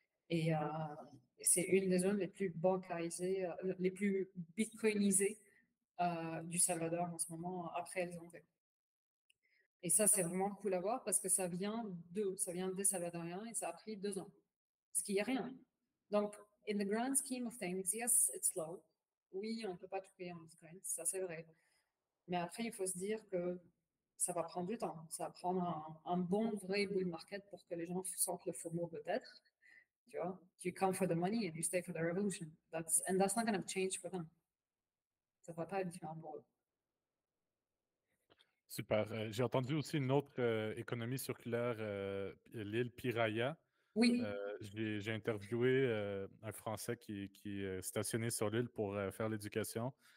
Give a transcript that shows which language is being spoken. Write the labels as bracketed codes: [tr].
[fr] Et c'est une des zones les plus bancarisées, les plus bitcoinisées du Salvador en ce moment, après El Zonte. Et ça, c'est vraiment cool à voir parce que ça vient des Salvadoriens et ça a pris 2 ans, ce qui est rien. Donc, [en] in the grand scheme of things, yes, it's slow. [fr] Oui, on ne peut pas tout payer en Bitcoin, ça c'est vrai. Mais après, il faut se dire que ça va prendre du temps. Ça va prendre un bon, vrai bull market pour que les gens sentent le FOMO peut-être. Tu vois, [en] you come for the money and you stay for the revolution. That's not going to change for them. [fr] Ça va pas être différent pour eux. Super. J'ai entendu aussi une autre économie circulaire, l'île Piraya. Oui. J'ai interviewé un Français qui est stationné sur l'île pour faire l'éducation.